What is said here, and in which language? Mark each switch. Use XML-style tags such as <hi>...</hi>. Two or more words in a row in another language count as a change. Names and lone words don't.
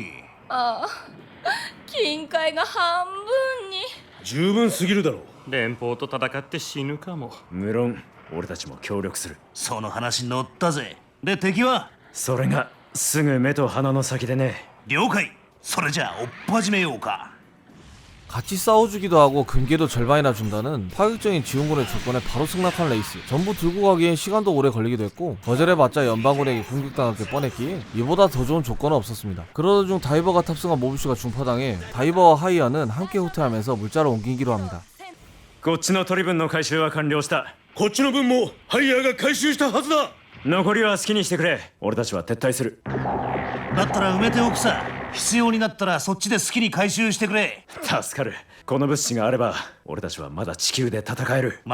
<ja>ああ、金塊が半分に。十分すぎるだろう。連邦と戦って死ぬかも。無論俺たちも協力する。その話乗ったぜ。で敵は？それがすぐ目と鼻の先でね。了解。それじゃあ追っ始めようか。</ja> <ko>같이 싸워주기도 하고 금괴도 절반이나 준다는 파격적인 지원군의 조건에 바로 승낙한 레이스. 전부 들고 가기엔 시간도 오래 걸리기도 했고 거절해봤자 연방군에게 공격당할 게 뻔했기에 이보다 더 좋은 조건은 없었습니다. 그러던 중 다이버가 탑승한 모비슈가 중파당해 다이버와 하이아는 함께 후퇴하면서 물자를 옮기기로 합니다.</ko> <ja>こっちの取り分の回収は完了した。こっちの分もハイヤーが回収したはずだ。残りは好きにしてくれ。俺たちは撤退する。だったら埋めておくさ。必要になったらそっちで好きに回収してくれ。助かる。この物資があれば俺たちはまだ地球で戦える。</ja>